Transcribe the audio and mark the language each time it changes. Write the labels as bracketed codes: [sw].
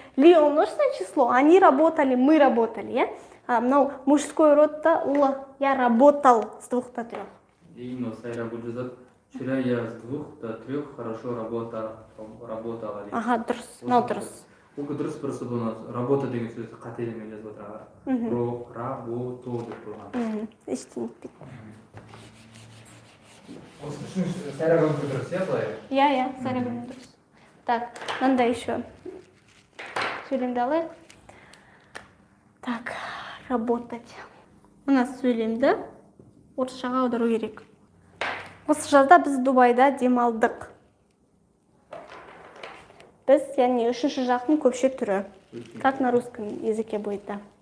[ru] Ли ол множественное число. Они работали, мы работали. Но мужской род-то л. Я работал с 2 до 3. И сайра будет жазады. Вчера я с 2 до 3 хорошо работала. [kk] Ага, дұрыс. Мынау дұрыс. Ол дұрыс, просто бұны работа деген сөзді қателемен жазып отырған. Работу деп қойған. Ештеңе етпейді. Осы үшін сайра бөлімі дұрыс, иә былай? Иә, сайра бөлімі дұрыс. Так, мынандай еще сөйлемді алайық. [ru] Так, работать. [kk] Мына сөйлемді орысшаға аудару керек. Осы жазда біз Дубайда демалдық. Біз, яғни үшінші жақтың көпше түрі. [ru] Как на русском языке будет, да?